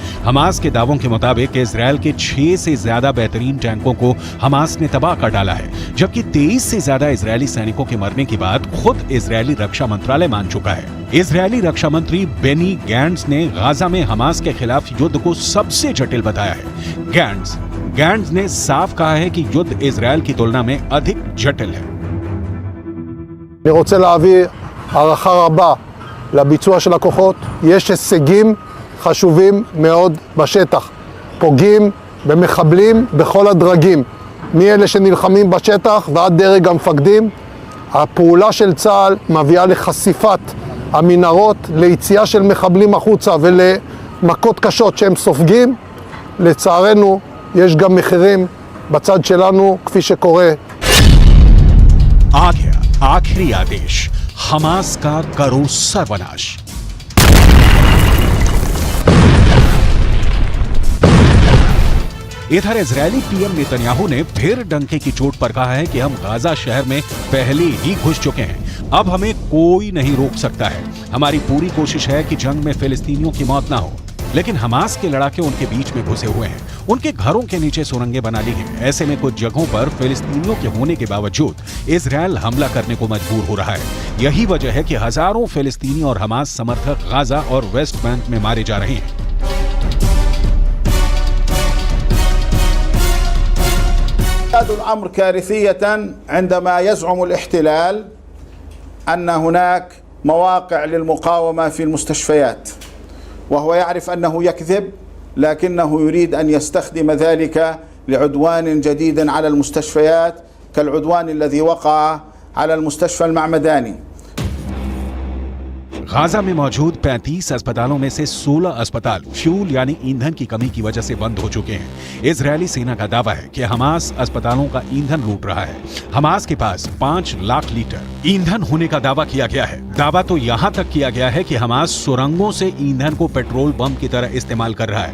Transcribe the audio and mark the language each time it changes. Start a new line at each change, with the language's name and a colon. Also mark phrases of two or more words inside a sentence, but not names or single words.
Hindi: हमास के दावों के मुताबिक इजरायल के 6 से ज्यादा बेहतरीन टैंकों को हमास ने तबाह कर डाला है, जबकि 23 से ज्यादा इजरायली सैनिकों के मरने की बात खुद इजरायली रक्षा मंत्रालय मान चुका है। इजरायली रक्षा मंत्री बेनी गैंट्स ने गाजा में हमास के खिलाफ युद्ध को सबसे जटिल बताया है। गैंट्स ने साफ कहा है कि युद्ध इजरायल की तुलना में अधिक जटिल है।
Hebrew: אני רוצה להעביר הערכה רבה לביצוע של הכוחות. יש הישגים חשובים מאוד בשטח. פוגעים במחבלים בכל הדרגים, מאלה שנלחמים בשטח ועד דרג המפקדים. הפעולה של צה"ל מביאה לחשיפת המנהרות, ליציאה של מחבלים החוצה ולמכות קשות שהם סופגים. לצערנו יש גם מחירים בצד שלנו, כפי שקורה.
Hindi: आ गया आखिरी आदेश, हमास का करो सर्वनाश। इधर इजरायली पीएम नेतन्याहू ने फिर डंके की चोट पर कहा है कि हम गाजा शहर में पहले ही घुस चुके हैं, अब हमें कोई नहीं रोक सकता है। हमारी पूरी कोशिश है कि जंग में फिलिस्तीनियों की मौत ना हो, लेकिन हमास के लड़ाके उनके बीच में घुसे हुए हैं। उनके घरों के नीचे सुरंगें बना ली हैं। ऐसे में कुछ जगहों पर फिलिस्तीनियों के होने के बावजूद इजरायल हमला करने को मजबूर हो रहा है। यही वजह है कि हजारों फिलिस्तीनी और हमास समर्थक गाजा और वेस्ट बैंक में मारे जा रहे हैं।
Arabic: الأمر كارثية عندما يزعم الاحتلال أن هناك مواقع للمقاومة في المستشفيات، وهو يعرف أنه يكذب، لكنه يريد أن يستخدم ذلك لعدوان جديد على المستشفيات كالعدوان الذي وقع على المستشفى المعمداني.
Hindi: गाजा में मौजूद 35 अस्पतालों में से 16 अस्पताल फ्यूल यानी ईंधन की कमी की वजह से बंद हो चुके हैं। इजरायली सेना का दावा है कि हमास अस्पतालों का ईंधन लूट रहा है। हमास के पास 5 लाख लीटर ईंधन होने का दावा किया गया है। दावा तो यहाँ तक किया गया है कि हमास सुरंगों से ईंधन को पेट्रोल बम की तरह इस्तेमाल कर रहा है।